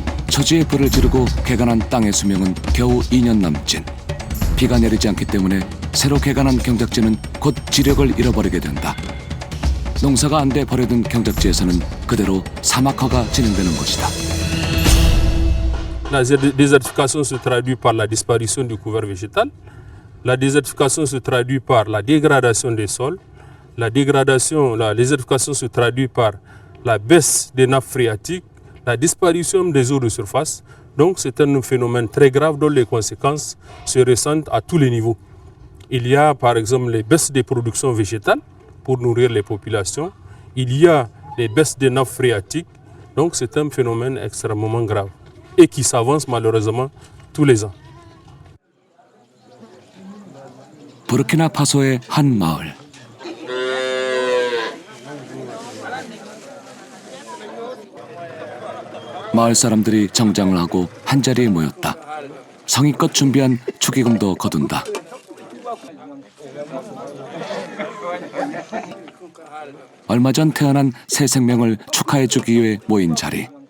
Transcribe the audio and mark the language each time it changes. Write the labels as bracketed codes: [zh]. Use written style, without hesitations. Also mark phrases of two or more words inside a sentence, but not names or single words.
[ko] 처지에 불을 지르고 개간한 땅의 수명은 겨우 2년 남짓. 비가 내리지 않기 때문에 새로 개간한 경작지는 곧 지력을 잃어버리게 된다. 농사가 안 돼 버려둔 경작지에서는 그대로 사막화가 진행되는 것이다. [fr] La désertification se traduit par la disparition du couvert végétal. La désertification se traduit par la dégradation des sols. La désertification se traduit par la baisse des nappes phréatiques, la disparition des eaux de surface. Donc c'est un phénomène très grave dont les conséquences se ressentent à tous les niveaux. Il y a par exemple les baisses des productions végétales pour nourrir les populations. Il y a les baisses des nappes phréatiques. Donc c'est un phénomène extrêmement grave et qui s'avance malheureusement tous les ans. [ko] 부르키나파소의 한 마을. 마을 사람들이 정장을 하고 한자리에 모였다. 성의껏 준비한 축의금도 거둔다. 얼마 전 태어난 새 생명을 축하해주기 위해 모인 자리.